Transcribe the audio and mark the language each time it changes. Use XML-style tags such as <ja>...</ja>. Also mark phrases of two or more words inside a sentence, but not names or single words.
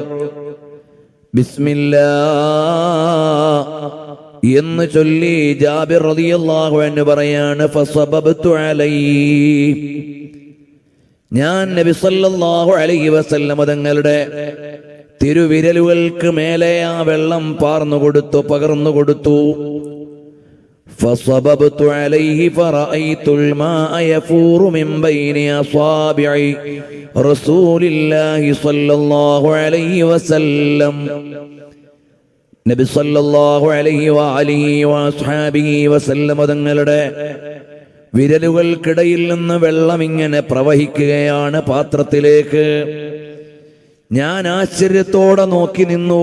<ml>ബിസ്മില്ലാഹ് എന്ന് ചൊല്ലി ജാബിർ</ml> <ar>رضي الله عنه</ar> <ml>പറയാണ്,</ml> <ar>فصببت عليه,</ar> <ml>ഞാൻ നബി</ml> <ar>صلى الله عليه وسلم</ar> <ml>തങ്ങളുടെ തിരുവിരലുകൾക്ക് മേലെ ആ വെള്ളം പകർന്നു കൊടുത്തു.</ml> <ar>فصببت عليه فرأيت الماء يفور من بين أصابع رسول الله صلى الله عليه وسلم.</ar> <ml>നബി</ml> <ar>صلى الله عليه وآله وأصحابه وسلم</ar> <ml>തങ്ങളുടെ വിരലുകൾക്കിടയിൽ നിന്ന് വെള്ളം ഇങ്ങനെ പ്രവഹിക്കുകയാണ് പാത്രത്തിലേക്ക്. ഞാൻ ആശ്ചര്യത്തോടെ നോക്കി നിന്നു.</ml>